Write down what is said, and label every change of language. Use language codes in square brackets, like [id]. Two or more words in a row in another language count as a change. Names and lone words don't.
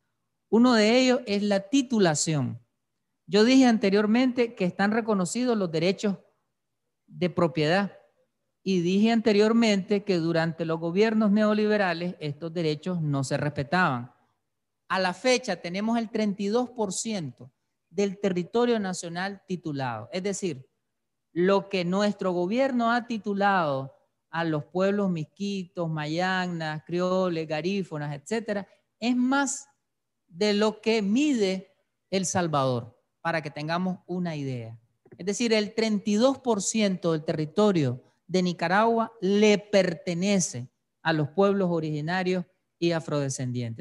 [es] Uno de ellos es la titulación. Yo dije anteriormente que están reconocidos los derechos de propiedad y dije anteriormente que durante los gobiernos neoliberales estos derechos no se respetaban. A la fecha tenemos el 32% del territorio nacional titulado. Es decir, lo que nuestro gobierno ha titulado a los pueblos misquitos, mayagnas, crioles, garífonas, etcétera, es más de lo que mide El Salvador, para que tengamos una idea. Es decir, el 32% del territorio de Nicaragua le pertenece a los pueblos originarios y afrodescendientes.